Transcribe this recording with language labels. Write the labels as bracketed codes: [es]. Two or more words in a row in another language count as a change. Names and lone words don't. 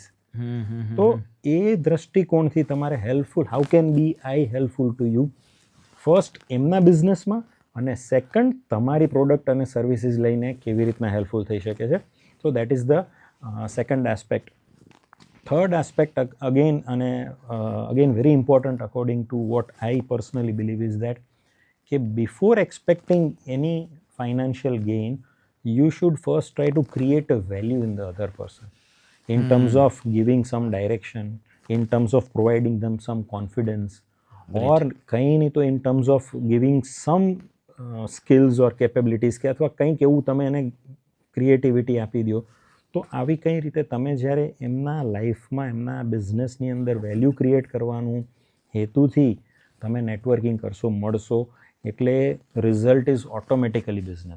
[gu] તો એ દ્રષ્ટિકોણથી તમારે હેલ્પફુલ, [en] how can be I helpful to you, ફર્સ્ટ એમના બિઝનેસમાં, [gu] અને સેકન્ડ તમારી પ્રોડક્ટ અને સર્વિસીસ લઈને કેવી રીતના હેલ્પફુલ થઈ શકે છે. [en] So that is the second aspect. Third aspect again very important according to what I personally believe is that before expecting any financial gain, you should first try to create a value in the other person in terms of giving some direction, in terms of providing them some confidence, or [gu] કંઈ નહીં તો [en] in terms of giving some skills or capabilities [gu] કે અથવા કંઈક એવું તમે એને ક્રિએટિવિટી આપી દો. તો આવી કઈ રીતે તમે જ્યારે એમના લાઈફમાં, એમના બિઝનેસની અંદર વેલ્યુ ક્રિએટ કરવાનું હેતુથી તમે નેટવર્કિંગ કરશો, મળશો, એટલે [en] result is automatically business.